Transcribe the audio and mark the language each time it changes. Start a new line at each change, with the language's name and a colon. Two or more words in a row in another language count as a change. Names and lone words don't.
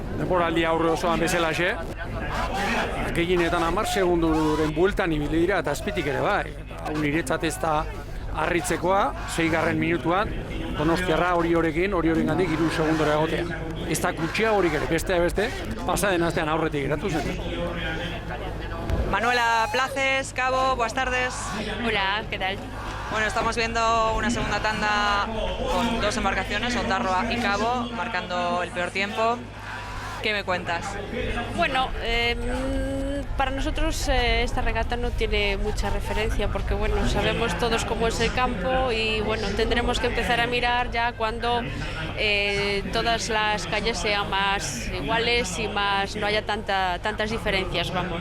Basque: Denboraldi aurre osoan bezalaxe, gehienetan 10 segunduren bueltan ibili dira eta azpitik ere bai. Hau niretzat ez da harritzekoa, 6. minutuan, Donostiarra Oriorekin, Oriorengandik 3 segundora egotea. Ez da gutxia horik ere, beste, pasaden astean aurretik geratu zen.
Spanish: Manuela Places, Cabo, buenas tardes. Hola, ¿qué tal? Bueno, estamos viendo una segunda tanda con 2 embarcaciones, Ondarroa y Cabo, marcando el peor tiempo. ¿Qué me cuentas? Bueno, para nosotros esta regata no tiene mucha referencia porque bueno, sabemos todos cómo es el campo y bueno, tendremos que empezar a mirar ya cuando todas las calles sean más iguales y más no haya tantas diferencias, vamos.